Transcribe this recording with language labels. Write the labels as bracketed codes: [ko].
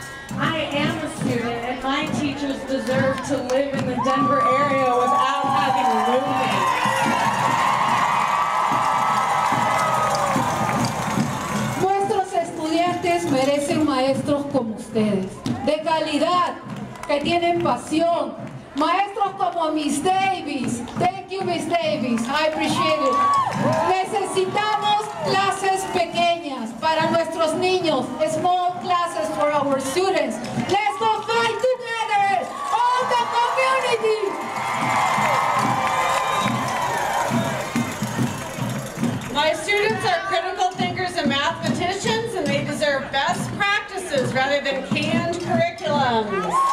[en] I am a student, and my teachers deserve to live in the Denver area without having roommates. [es] ustedes merecen maestros como ustedes, de calidad, que tienen pasión. Maestros como [en] Miss Davis. Thank you, Miss Davis. I appreciate it. [es] Necesitamos clases pequeñas para nuestros niños. [en] Small classes for our students. Let's go fight together. All the community. My students are critical thinkers and mathematicians, and they deserve best practices rather than canned curriculums.